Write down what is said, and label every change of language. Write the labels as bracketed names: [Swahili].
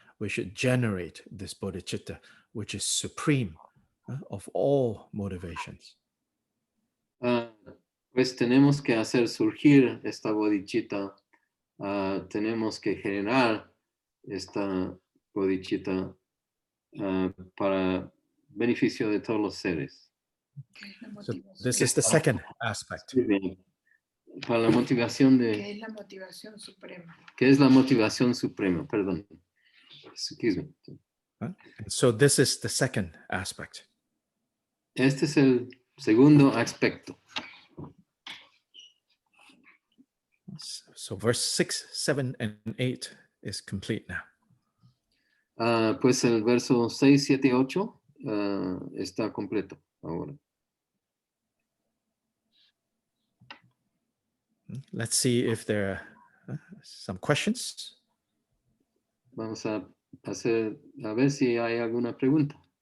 [English] We should generate this Bodhichitta, which is supreme of all motivations. [Spanish] Pues tenemos que hacer surgir esta Bodhichitta. Tenemos que generar esta Bodhichitta para beneficio de todos los seres. [English] So this is the second aspect. [Spanish] Para la motivación de... ¿Qué es la motivación suprema? ¿Qué es la motivación suprema? Perdón. [English] Excuse me. And so this is the second aspect. [Spanish] Este es el segundo aspecto. [English] So verse 6, 7, and 8 is complete now. [Spanish] Pues el verso 6, 7 y 8 está completo ahora. [English] Let's see if there are some questions. [Spanish] Vamos a ver si hay alguna pregunta.